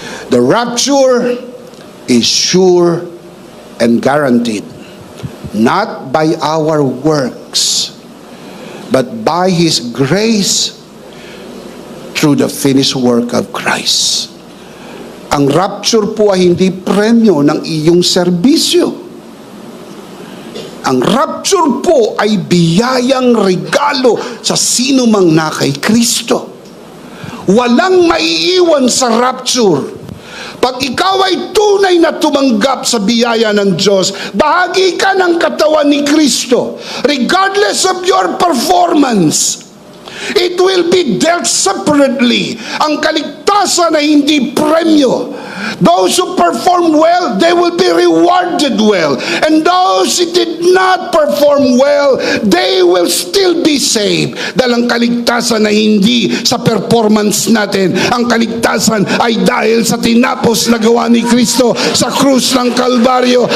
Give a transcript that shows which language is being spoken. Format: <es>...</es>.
<en>The rapture is sure and guaranteed, not by our works, but by His grace through the finished work of Christ.</en> <tl>Ang rapture po ay hindi premyo ng iyong serbisyo. Ang rapture po ay biyayang regalo sa sino mang na kay Kristo. Walang maiiwan sa rapture. Pag ikaw ay tunay na tumanggap sa biyaya ng Diyos, bahagi ka ng katawan ni Kristo.</tl> <en>Regardless of your performance, it will be dealt separately.</en> <tl>Ang kaligtasan ay hindi premyo.</tl> <en>Those who perform well, they will be rewarded well. And those who did not perform well, they will still be saved.</en> <tl>Dahil ang kaligtasan ay hindi sa performance natin. Ang kaligtasan ay dahil sa tinapos na gawa ni Kristo sa krus ng Kalbaryo.</tl>